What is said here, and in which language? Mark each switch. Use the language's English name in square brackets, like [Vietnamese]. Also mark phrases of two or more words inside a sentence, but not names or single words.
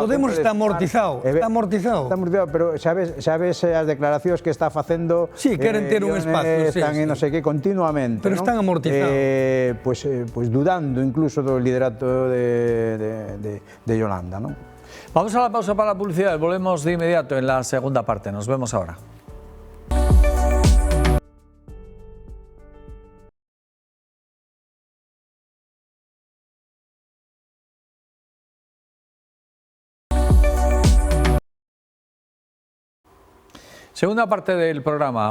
[Galician] Podemos está amortizado, está amortizado. Está amortizado, pero sabes as declaracións que está facendo... Sí, queren ter un espacio, están en non sei que continuamente, pero están amortizados. [Spanish] Pues dudando incluso [Galician] do liderato de Yolanda, non? [Spanish] Vamos a la pausa para la publicidad, volvemos de inmediato en la segunda parte, nos vemos ahora. Segunda parte del programa.